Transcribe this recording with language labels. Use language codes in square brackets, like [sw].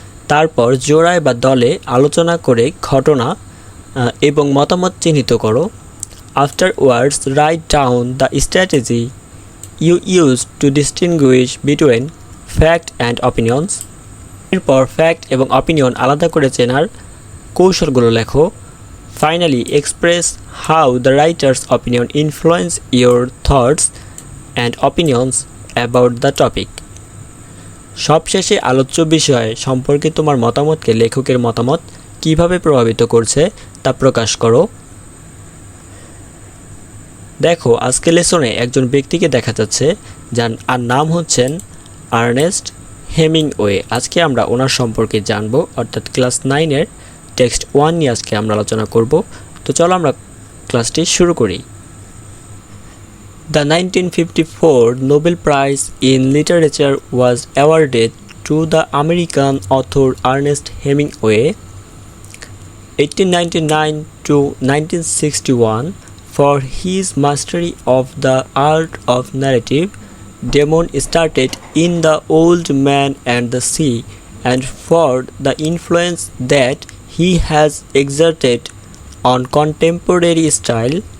[bn] তারপর জোড়ায় বা দলে আলোচনা করে ঘটনা এবং মতামত চিহ্নিত করো। [en] Afterwards write down the strategy you use to distinguish between fact and opinions. [bn] এরপর ফ্যাক্ট এবং অপিনিয়ন আলাদা করে চেনার কৌশলগুলো লেখো। [en] Finally, express how the writer's opinion influence your thoughts and opinions about the topic. [bn] সবশেষে আলোচ্য বিষয় সম্পর্কে তোমার মতামতকে লেখকের মতামত কিভাবে প্রভাবিত করছে তা প্রকাশ করো। দেখো, আজকে লেসনে একজন ব্যক্তিকে দেখা যাচ্ছে যার নাম হচ্ছেন আর্নেস্ট হেমিংওয়ে। আজকে আমরা ওনার সম্পর্কে জানবো, অর্থাৎ ক্লাস 9-এর টেক্সট 1 নিয়ে আজকে আমরা আলোচনা করব। তো চলো আমরা ক্লাসটি শুরু করি। [en] The 1954 Nobel Prize in Literature was awarded to the American author Ernest Hemingway 1899 to 1961 for his mastery of the art of narrative, demonstrated in The Old Man and the Sea, and for the influence that he has exerted on contemporary style।